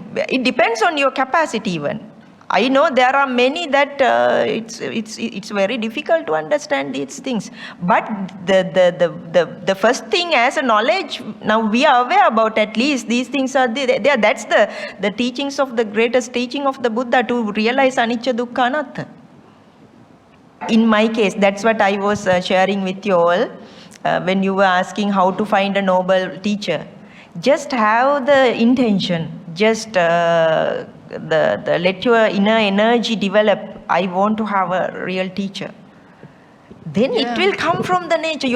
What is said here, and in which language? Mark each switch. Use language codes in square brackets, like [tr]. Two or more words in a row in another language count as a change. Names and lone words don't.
[en] It depends on your capacity even. I know there are many that it's very difficult to understand these things. But the first thing as a knowledge, now we are aware about at least these things are there. That's the teachings of the greatest teaching of the Buddha, to realize [pi] anicca dukkha anatta. [en] In my case, that's what I was sharing with you all when you were asking how to find a noble teacher. Just have the intention, just let your inner energy develop. I want to have a real teacher. Then it will come from the nature.